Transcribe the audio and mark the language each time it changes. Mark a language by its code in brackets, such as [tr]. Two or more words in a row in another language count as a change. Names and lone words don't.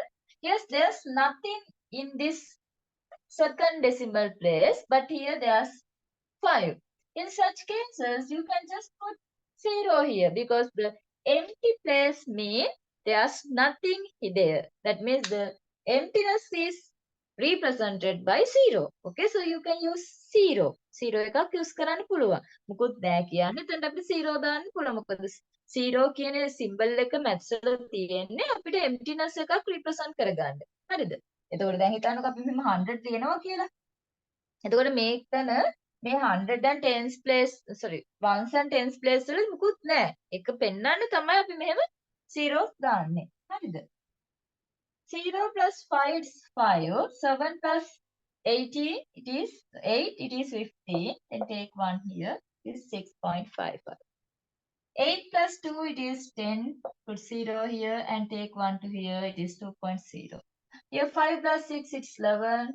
[en] Yes, there's nothing in this second decimal place, but here there's 5. In such cases, you can just put 0 here because the empty place means there's nothing there. That means the emptiness is represented by 0. Okay, so you can use 0. 0 [si] එකක් use කරන්න පුළුවන්. මොකුත් නැහැ කියන්නේ එතනට අපිට 0 දාන්න පුළුවන්. මොකද 0 කියන symbol එක maths වල තියෙන්නේ අපිට emptiness එකක් represent කරගන්න. හරිද? එතකොට දැන් හිතන්නකෝ අපි මෙහෙම 100 තියෙනවා කියලා. එතකොට මේකන මේ 100 [en] and tens place, sorry, ones and tens place [si] වල මුකුත් නැහැ. එක පෙන්නන්න තමයි අපි මෙහෙම 0 දාන්නේ. හරිද? [en] 0 plus 5 is 5. 7 plus 18 it is 8, it is 15. Then take 1 here. It is 6.55. 8 plus 2 it is 10. Put 0 here and take 1 to here. It is 2.0. Here 5 plus 6 it's 11.